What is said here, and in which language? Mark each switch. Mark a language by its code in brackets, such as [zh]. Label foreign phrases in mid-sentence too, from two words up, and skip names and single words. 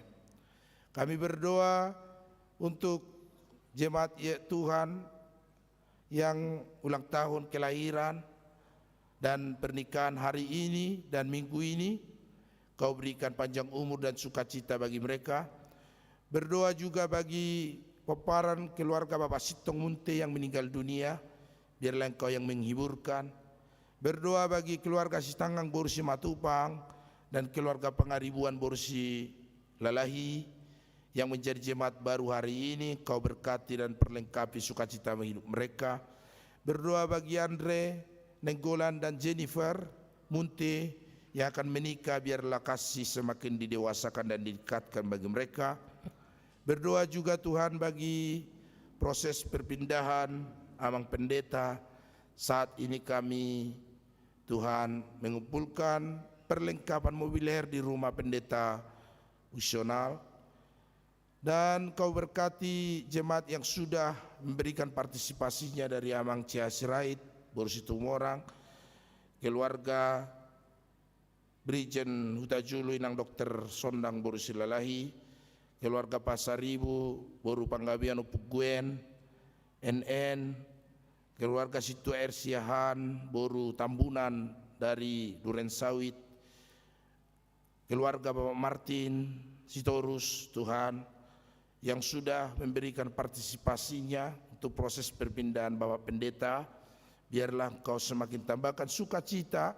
[id] Kami berdoa untuk jemaat Tuhan yang ulang tahun kelahiran dan pernikahan hari ini dan minggu ini, Kau berikan panjang umur dan sukacita bagi mereka. Berdoa juga bagi peparan keluarga Bapak Sitong Munte yang meninggal dunia, biarlah Engkau yang menghiburkan. Berdoa bagi keluarga Sitanggang Borsi Matupang dan keluarga Pengaribuan Borsi Lalahi yang menjadi jemaat baru hari ini, Kau berkati dan perlengkapi sukacita hidup mereka. Berdoa bagi Andre, Nenggolan dan Jennifer Munte yang akan menikah, biarlah kasih semakin didewasakan dan didekatkan bagi mereka. Berdoa juga Tuhan bagi proses perpindahan Amang Pendeta. Saat ini kami Tuhan mengumpulkan perlengkapan mobiler di rumah pendeta Usional. Dan Kau berkati jemaat yang sudah memberikan partisipasinya dari Amang Cia Sirait, Borsi Tumorang, keluarga Brigjen Hutajulu Inang Dr. Sondang Borsi Lalahi, keluarga Pasaribu, Boru Panggabian Upuguen, NN, keluarga Situ Air Siahan, Boru Tambunan dari Duren Sawit, keluarga Bapak Martin Sitorus, Tuhan, yang sudah memberikan partisipasinya untuk proses perpindahan Bapak Pendeta, biarlah Engkau semakin tambahkan sukacita.